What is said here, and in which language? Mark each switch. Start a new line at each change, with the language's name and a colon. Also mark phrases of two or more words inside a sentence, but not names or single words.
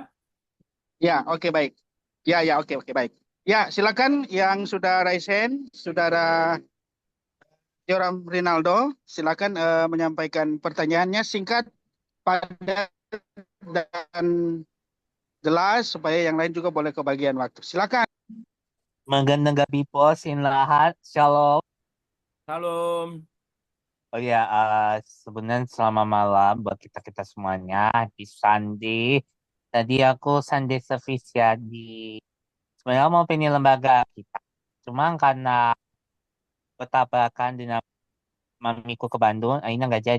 Indonesian: Ya, oke baik. Ya, ya, oke, oke, baik. Ya, silakan yang sudah
English: raise hand,
Indonesian: Saudara Joram Rinaldo, silakan menyampaikan pertanyaannya singkat, padat, dan jelas supaya yang lain juga boleh kebagian waktu. Silakan.
Filipino: Magandang gabi po sa inyong lahat.
Indonesian: Shalom. Salam. Oh ya, sebenarnya selamat malam buat kita-kita semuanya. Di Sunday. Tadi aku
English: Sunday service
Indonesian: ya sebenarnya mau pilih lembaga kita. Cuma karena bertabrakan dengan mamiku ke Bandung, akhirnya nggak jadi.